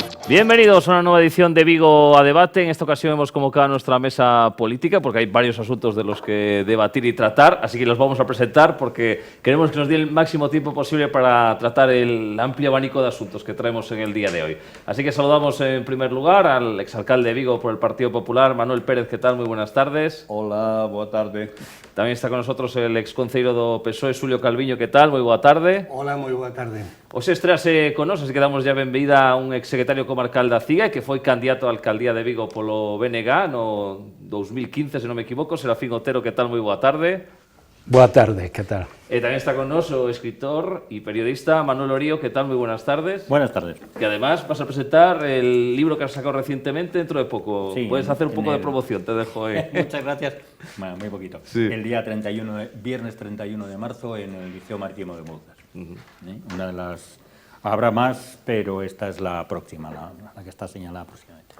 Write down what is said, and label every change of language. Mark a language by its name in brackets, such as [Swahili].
[Spanish] Bienvenidos a una nueva edición de Vigo a Debate. En esta ocasión hemos convocado a nuestra mesa política porque hay varios asuntos de los que debatir y tratar, así que los vamos a presentar porque queremos que nos dé el máximo tiempo posible para tratar el amplio abanico de asuntos que traemos en el día de hoy. Así que saludamos en primer lugar al exalcalde de Vigo por el Partido Popular, Manuel Pérez. ¿Qué tal? Muy buenas tardes. [Galician] Hola, boa tarde. Tamén está con nosotros el exconcelleiro do PSOE, Xulio Calviño. Que tal? Moi boa tarde. Hola, moi boa tarde. Hoxe estrease con nos, así que damos ya benvida a un exsecretario comarcal da CIGA que foi candidato á alcaldía de Vigo polo BNG no 2015, se non me equivoco. Serafín Otero, que tal? Moi boa tarde. Boa tarde, que tal? E tamén está con nos o escritor e periodista Manuel Orío. Que tal? Moi buenas tardes. [Spanish] Buenas tardes. Que además vas a presentar el libro que has sacado recientemente dentro de poco. Sí, puedes hacer un poco de promoción, te dejo. Muchas gracias. Bueno, muy poquito. Sí. El día 31, viernes 31 de marzo en el Liceo Marítimo de Bouzas. Una de las... Habrá más, pero esta es la próxima, la que está señalada próximamente.